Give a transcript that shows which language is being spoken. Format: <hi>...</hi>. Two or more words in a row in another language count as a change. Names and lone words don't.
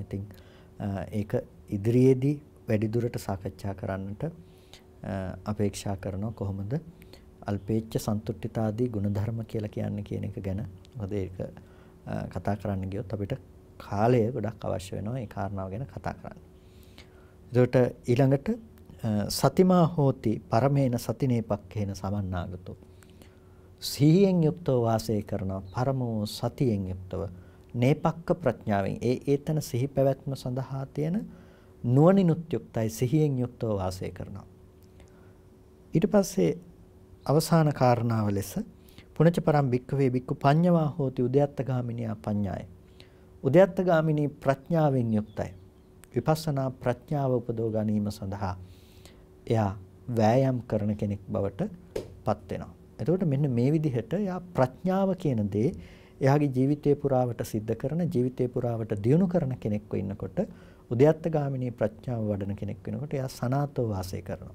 <si>ඉතින් ඒක ඉදිරියේදී වැඩිදුරට සාකච්ඡා කරන්නට අපේක්ෂා කරනවා. කොහොමද අල්පේච්ඡ සන්තුට්ඨිතාදී ගුණධර්ම කියලා කියන්නේ කියන එක ගැන. මොකද ඒක කතා කරන්න ගියොත් අපිට කාලය ගොඩක් අවශ්‍ය වෙනවා ඒ කාරණාව ගැන කතා කරන්න. ඒකට ඊළඟට</si> <pi>සතිමා හෝති පරමේන සතිනේපක්ඛේන සමන්නාගතෝ.</pi> <si>සිහියෙන් යුක්තව වාසය කරනවා පරමෝ සතියෙන් යුක්තව නේපක්ක ප්‍රඥාවෙන් ඒතන සිහි පැවැත්ම සඳහා තියෙන නුවණිනුත් යුක්තයි සිහියෙන් යුක්තව වාසය කරනවා. ඊට පස්සේ අවසාන කාරණාව ලෙස</si> <pi>පුනච පරම් භික්ඛවේ භික්ඛු පඤ්ඤවා හෝති උද්‍යත්තගාමිනියා පඤ්ඤාය.</pi> <si>උද්‍යත්තගාමිනී ප්‍රඥාවෙන් යුක්තයි. විපස්සනා ප්‍රඥාව උපදව ගැනීම සඳහා එයා වෑයම් කරන කෙනෙක් බවට පත් වෙනවා. එතකොට මෙන්න මේ විදිහට එයා ප්‍රඥාව කියන දේ එයාගේ ජීවිතේ පුරාවට සිද්ධ කරන ජීවිතේ පුරාවට දියුණු කරන කෙනෙක්ව ඉන්නකොට උද්‍යත්තගාමිනී ප්‍රඥාව වඩන කෙනෙක් වෙනකොට එයා සනාතව වාසය කරනවා.</si>